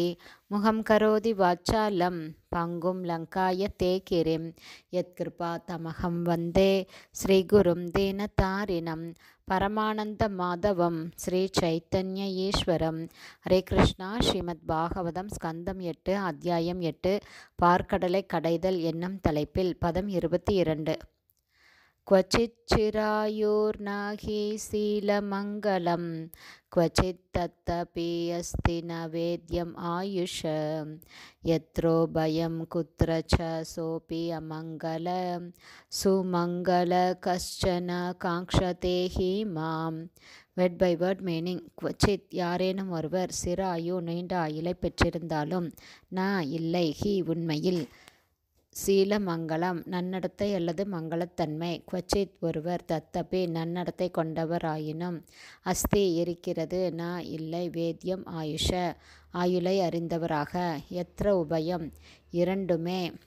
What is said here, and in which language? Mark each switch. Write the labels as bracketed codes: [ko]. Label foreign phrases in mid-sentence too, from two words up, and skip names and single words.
[sa] मूकं करोति वाचालं पङ्गुं लङ्घयते गिरिम् यत्कृपा तमहं वन्दे श्रीगुरुं दीनतारिणम् परमानन्द माधवं श्री चैतन्य ईश्वरम्. [ta] ஹரே கிருஷ்ணா. ஸ்ரீமத் பாகவதம் ஸ்கந்தம் 8 அத்தியாயம் 8 பார்க்கடலை கடைதல் என்னும் தலைப்பில் பதம் 22. [sa] क्वचित् चिरायुर्नाहि शीलमङ्गलं क्वचित् तत्तपि अस्ति न वेद्यम् आयुष यत्रो भयं कुत्र च सोऽपि अमङ्गल सुमङ्गल कश्चन काङ्क्षते हि माम्. [en] word by word meaning. [ta] குவச்சித் யாரேனும் ஒருவர் சிறு ஆயு நீண்ட ஆயுளை பெற்றிருந்தாலும், நான் இல்லை ஹி உண்மையில், சீலமங்கலம் நன்னடத்தை அல்லது மங்களத்தன்மை, குவச்சித் ஒருவர் தத்தபி நன்னடத்தை கொண்டவர் ஆயினும், அஸ்தி இருக்கிறது நான் இல்லை, [sa] वेद्यम् आयुष [ta] ஆயுளை அறிந்தவராக, [sa] यत्र उभयम् [ta] இரண்டுமே